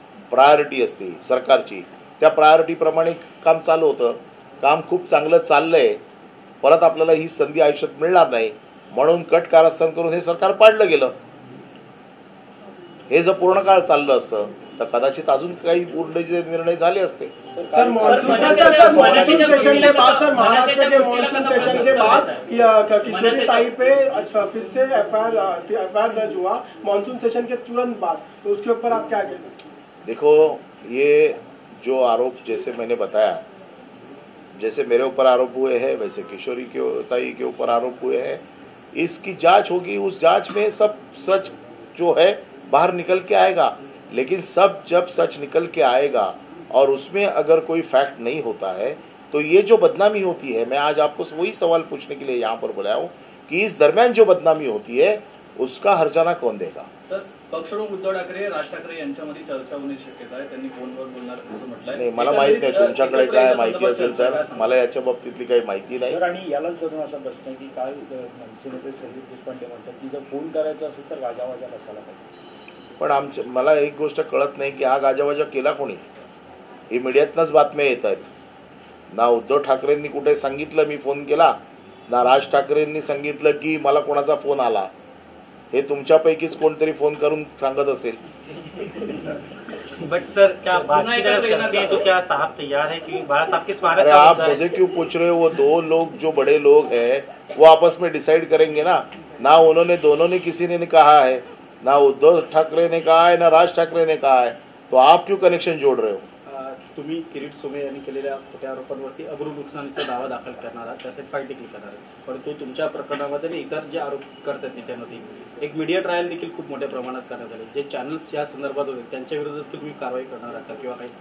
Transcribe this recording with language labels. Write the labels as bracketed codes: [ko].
[mr] Priority असते सरकारची, त्या प्रायोरिटीप्रमाणे काम चालू होतं. काम खूप चांगलं चाललं आहे. परत आपल्याला ही संधी आयुष्यात मिळणार नाही म्हणून कट कारस्थान करून हे सरकार पाडलं गेलं. हे जर पूर्ण काळ चाललं असतं तर कदाचित अजून काही पूर्ण निर्णय झाले असते. [hi] सर, मॉनसून सेशन के बाद सर महाराष्ट्र के मॉनसून सेशन के बाद किशोरी ताई पे फिर से एफआईआर दर्ज हुआ मॉनसून सेशन के तुरंत बाद, तो उसके ऊपर आप क्या कहते हैं? देखो, ये जो आरोप जैसे मैंने बताया, जैसे मेरे ऊपर आरोप हुए हैं वैसे किशोरी ताई के ऊपर आरोप हुए हैं. इसकी जांच होगी, उस जांच में सब सच जो है बाहर निकल के आएगा। लेकिन जब सच निकल के आएगा और उसमें अगर कोई फैक्ट नहीं होता है तो ये जो बदनामी होती है, मैं आज आपको वही सवाल पूछने के लिए यहाँ पर बुलाया हूँ कि इस दरम्यान जो बदनामी होती है उसका हर्जाना कौन देगा? [mr] सर, पक्षप्रमुख उद्धव ठाकरे, राज ठाकरे यांच्यामध्ये चर्चा होण्याची शक्यता आहे, त्यांनी फोनवर बोलणार असं म्हटलंय। नाही, मला माहित नाही, तुमच्याकडे काय माहिती असेल तर मला याच्या बाबतीतली काही माहिती नाही। आणि यालाच धरून असा प्रश्न आहे की काल मनसेनेते संदीप देशपांडे म्हणतात की जर फोन करायचा असेल तर गाजावाजा नसायला पाहिजे। पण मला एक गोष्ट कळत नाही की हा गाजावाजा केला कोणी? हे मीडियातनंच बातम्या येत आहेत ना। उद्धव ठाकरेंनी कुठे सांगितलं मी फोन केला, ना राज ठाकरेंनी सांगितलं की मला कोणाचा फोन आला। हे तुमच्यापैकीच कोणतरी फोन करून सांगत असेल। [hi] बट सर, क्या बातचीत करते हैं तो क्या साहब तैयार है कि बाला साहब के स्मारक? अरे आप मुझे क्यों पूछ रहे हो? वो दो लोग जो बड़े लोग हैं वो आपस में डिसाइड करेंगे ना उन्होंने दोनों ने किसी ने कहा है, ना उद्धव ठाकरे ने कहा है, ना राज ठाकरे ने कहा है, तो आप क्यों कनेक्शन जोड़ रहे हो? [mr] तुम्ही किरीट सोमय्या यांनी केलेल्या खोट्या आरोपांवरती अब्रू नुकसानीचा दावा दाखल करणार आहात, त्यासाठी फाईट देखील करणार आहे। परंतु तुमच्या प्रकरणामध्ये इतर जे आरोप करतात नेत्यांवरती एक मीडिया ट्रायल देखील खूप मोठ्या प्रमाणात करण्यात आले। जे चॅनल्स या संदर्भात होते त्यांच्या विरोधात तुम्ही कारवाई करणार आहात किंवा काही?